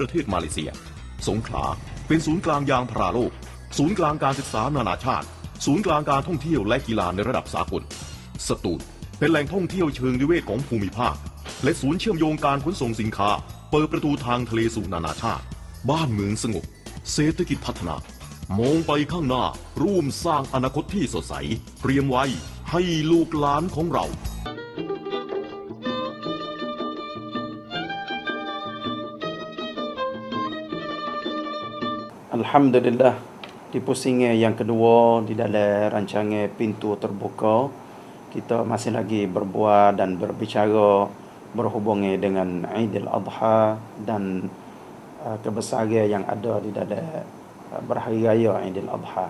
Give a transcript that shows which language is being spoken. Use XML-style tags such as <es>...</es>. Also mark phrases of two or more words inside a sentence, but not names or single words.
<th>ประเทศมาเลเซีย สงขลาเป็นศูนย์กลางยางพาราโลก ศูนย์กลางการศึกษานานาชาติ ศูนย์กลางการท่องเที่ยวและกีฬาในระดับสากล สตูลเป็นแหล่งท่องเที่ยวเชิงนิเวศของภูมิภาค และศูนย์เชื่อมโยงการขนส่งสินค้า เปิดประตูทางทะเลสู่นานาชาติ บ้านเมืองสงบ เศรษฐกิจพัฒนา มองไปข้างหน้าร่วมสร้างอนาคตที่สดใส เตรียมไว้ให้ลูกหลานของเรา</th> <ms>Alhamdulillah, di pusingan yang kedua di dalam rancangan Pintu Terbuka, kita masih lagi berbual dan berbicara berhubungan dengan Aidil Adha dan kebesaran yang ada di dalam berhari raya Aidil Adha.</ms>